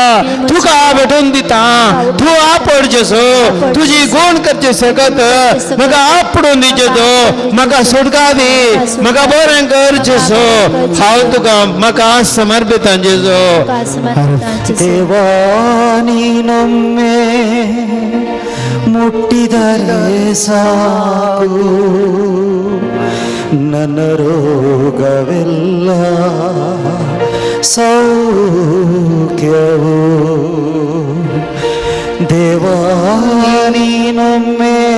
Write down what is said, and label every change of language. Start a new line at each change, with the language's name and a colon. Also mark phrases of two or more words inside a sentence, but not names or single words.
Konkani: म्हजी तुका भेटून दिता तू आपड जेजू तुजी गुण करचे सकत म्हाका आपडून दी जेजू म्हाका सुटका दी म्हाका बरें कर जेजू हांव तुका म्हाका समर्पित जेजू म्हाका समर्पित जेजू.
Kannada: ದೇವಾನಿ ನಮ್ಮೆ ಮುಟ್ಟಿದರೆ ಸಾಕು ನನ್ನ ರೋಗವೆಲ್ಲ ಸೌಖ್ಯವು ದೇವಾನಿ ನಮ್ಮೆ